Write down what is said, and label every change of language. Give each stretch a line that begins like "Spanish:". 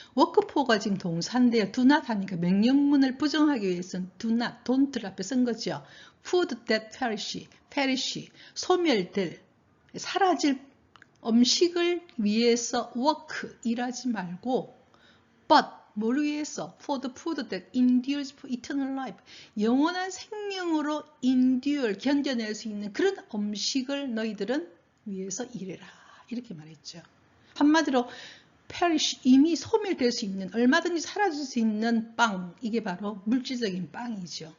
Korean: work for가 지금 동사인데요. do not 하니까 명령문을 부정하기 위해서는 do not, don't를 앞에 쓴 거죠.
English: food that perish,
Korean: 소멸될, 사라질 음식을 위해서 work, 일하지 말고 but, 뭘 위해서?
English: for the food that endures for eternal life.
Korean: 영원한 생명으로 endure, 견뎌낼 수 있는 그런 음식을 너희들은 위해서 일해라. 이렇게 말했죠. 한마디로 perish, 이미 소멸될 수 있는, 얼마든지 사라질 수 있는 빵, 이게 바로 물질적인 빵이죠.